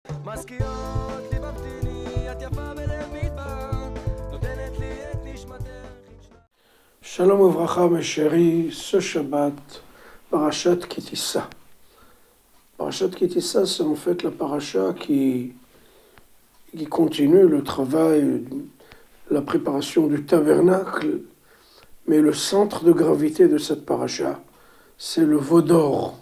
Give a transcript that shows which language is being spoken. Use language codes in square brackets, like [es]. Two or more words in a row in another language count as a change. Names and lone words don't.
[he] מזכירות לי במתיני, את יפה בלב מדבר, נותנת לי את נשמתך. שלום וברכה, [fr] mes chéris, ce Shabbat, Parashat Ki Tissa. Parashat Ki Tissa, c'est en fait la paracha qui continue le travail, la préparation du tabernacle, mais le centre de gravité de cette paracha, c'est le veau d'or.